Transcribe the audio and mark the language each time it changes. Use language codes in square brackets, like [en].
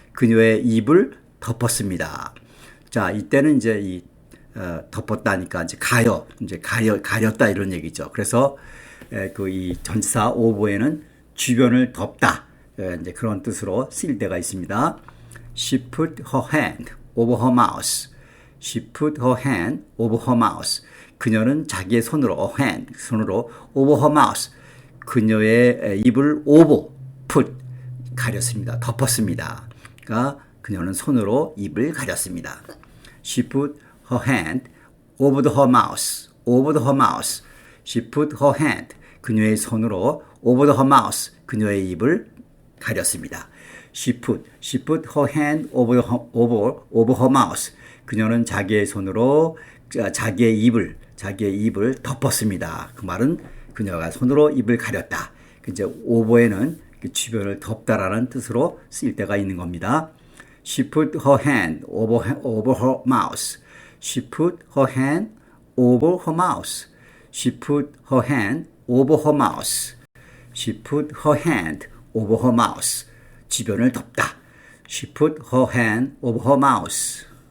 [ko] 그녀의 입을 덮었습니다. 자, 이때는 이제 덮었다니까 이제 가렸다 이런 얘기죠. 그래서 이 전치사 over에는 주변을 덮다 이제 그런 뜻으로 쓰일 때가 있습니다. [en] She put her hand over her mouth. She put her hand over her mouth. [ko] 그녀는 자기의 손으로 [en] over her mouth. [ko] 그녀의 입을 put 가렸습니다. 덮었습니다. 그러니까 그녀는 손으로 입을 가렸습니다. [en] She put her hand over her mouth. over her mouth. She put her hand. [ko] 그녀의 손으로 [en] over her mouth. [ko] 그녀의 입을 가렸습니다. [en] She put her hand over her mouth. [ko] 그녀는 자기의 손으로 자기의 입을 덮었습니다. 그 말은 그녀가 손으로 입을 가렸다. 이제 over에는 주변을 덮다라는 뜻으로 쓰일 때가 있는 겁니다. [en] She put her hand over her mouth. She put her hand over her mouth. She put her hand over her mouth. She put her hand over her mouth. [ko] 주변을 덮다. [en] She put her hand over her mouth.